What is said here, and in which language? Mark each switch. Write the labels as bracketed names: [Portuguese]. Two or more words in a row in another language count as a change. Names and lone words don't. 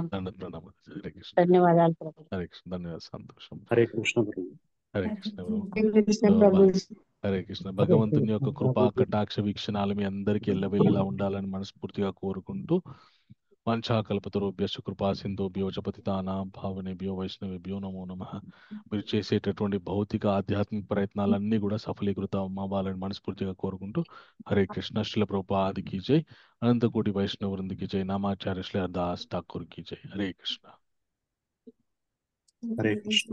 [Telugu] ప్రణామం. హరే కృష్ణ. ధన్యవాదాలు ప్రభుజీ. హరే కృష్ణ. ధన్యవాదాలు. సంతోషం. హరే కృష్ణ ప్రభు. హరే కృష్ణ ప్రభు. హరే కృష్ణ సో ప్రభుజీ. హరే కృష్ణ. భగవంతుని యొక్క కృపా కటాక్ష వీక్షణాలు మీ అందరికీ ఎల్లవెల్లలా ఉండాలని మనస్ఫూర్తిగా కోరుకుంటూ, [Sanskrit] వంఛాకల్పతరుభ్యశ్చ కృపా సింధుభ్యో చ పతితానాం పావనేభ్యో వైష్ణవేభ్యో నమో నమః. [Telugu] మీరు చేసేటటువంటి భౌతిక ఆధ్యాత్మిక ప్రయత్నాలన్నీ కూడా సఫలీకృతం అవ్వాలని మనస్ఫూర్తిగా కోరుకుంటూ, హరే కృష్ణ. [Hindi] श्रील प्रभुपाद की जय, अनन्तकोटि वैष्णव वृन्द की जय, नामाचार्य श्री हरिदास ठाकुर की जय. [Telugu] హరే కృష్ణ. హరే కృష్ణ.